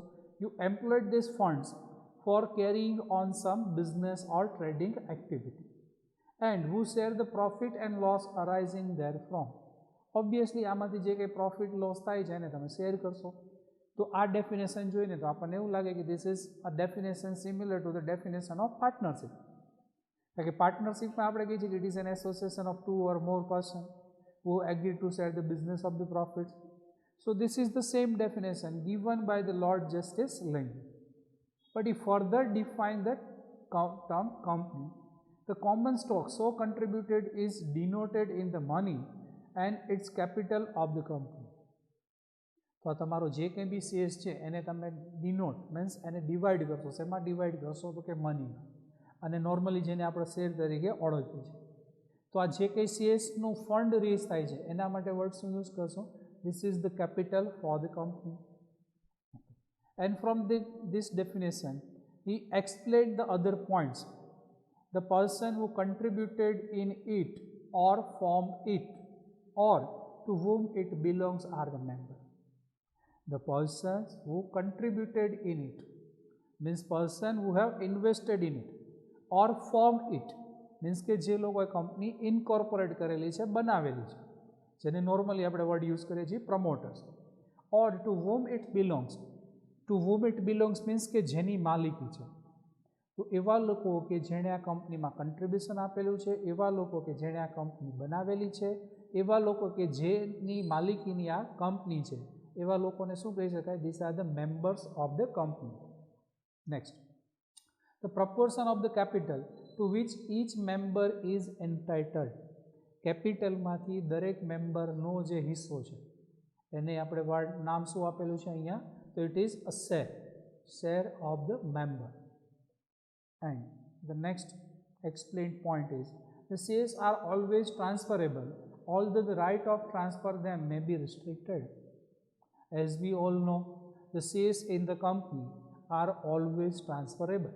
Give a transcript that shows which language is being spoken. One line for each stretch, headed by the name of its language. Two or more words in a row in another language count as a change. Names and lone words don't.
English: You employed this funds for carrying on some business or trading activity and who share the profit and loss arising there from.
Gujarati: ઓબ્વિયસલી આમાંથી જે કંઈ પ્રોફિટ લોસ થાય છે એને તમે શેર કરશો. તો આ ડેફિનેશન જોઈને તો આપણને એવું લાગે કે
English: this is a definition similar to the definition of partnership.
Gujarati: કારણ કે પાર્ટનરશિપમાં આપણે કહીએ છીએ કે
English: it is an association of 2 or more person who agree to share the business of the profits. So this is the same definition given by the Lord Justice Lindley. But he further defined the term company. The common stock so contributed is denoted in the money and its capital of the company.
Gujarati: તો તમારો જે કંઈ બી શેર્સ છે એને તમે
English: denote means
Gujarati: એને ડિવાઈડ કરશો. શેમાં ડિવાઈડ કરશો? તો કે મનીમાં. અને નોર્મલી જેને આપણે શેર તરીકે ઓળખીએ છીએ. તો આ જે કંઈ શેર્સનું ફંડ રેઝ થાય છે એના માટે વર્ડ શું યુઝ કરશો?
English: this is the capital for the company. and from this definition he explained the other points. The person who contributed in it or formed it or to whom it belongs are the member. The persons who contributed in it means person who have invested in it or formed it means
Gujarati: કે જે લોકોએ કંપની ઇનકોર્પોરેટ કરેલી છે, બનાવેલી છે, જેને નોર્મલી આપણે વર્ડ યુઝ કરીએ છીએ પ્રમોટર્સ.
English: or to whom it belongs. ટુ whom it belongs means
Gujarati: કે જેની માલિકી છે. તો એવા લોકો કે જેણે આ કંપનીમાં કન્ટ્રીબ્યુશન આપેલું છે, એવા લોકો કે જેણે આ કંપની બનાવેલી છે, એવા લોકો કે જેની માલિકીની આ કંપની છે, એવા લોકોને શું કહી શકાય?
English: this are the members of the company. next, the proportion of the capital to which each member is entitled.
Gujarati: કેપિટલમાંથી દરેક મેમ્બરનો જે હિસ્સો છે એને આપણે નામ શું આપેલું છે અહીંયા?
English: તો it is a share of the member. And the next explained point is the shares are always transferable, although the right of transfer them may be restricted. As we all know, the shares in the company are always transferable.